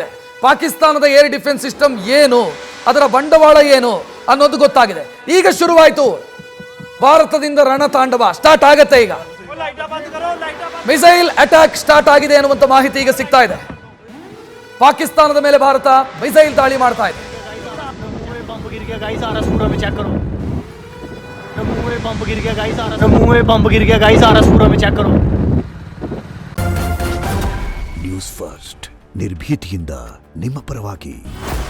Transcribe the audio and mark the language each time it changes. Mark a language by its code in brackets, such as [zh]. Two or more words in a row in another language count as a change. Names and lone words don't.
[kn] ಪಾಕಿಸ್ತಾನದ [en] air defense system [kn] ಏನು, ಅದರ ಬಂಡವಾಳ ಏನು ಅನ್ನೋದು ಗೊತ್ತಾಗಿದೆ. ಈಗ ಶುರುವಾಯಿತು ಭಾರತದಿಂದ ರಣತಾಂಡವ ಸ್ಟಾರ್ಟ್ ಆಗತ್ತೆ. ಈಗ [en] missile attack start [kn] ಆಗಿದೆ ಅನ್ನುವಂತ ಮಾಹಿತಿ ಈಗ ಸಿಗ್ತಾ ಇದೆ. ಪಾಕಿಸ್ತಾನದ ಮೇಲೆ ಭಾರತ ಮಿಸೈಲ್ ದಾಳಿ ಮಾಡ್ತಾ ಇದೆ. [hi] मुंह में बम गिर गया गाइस, आरसपुरा में चेक करो. [kn] ನ್ಯೂಸ್ ಫಸ್ಟ್ ನಿರ್ಭೀತಿಯಿಂದ ನಿಮ್ಮ ಪರವಾಗಿ.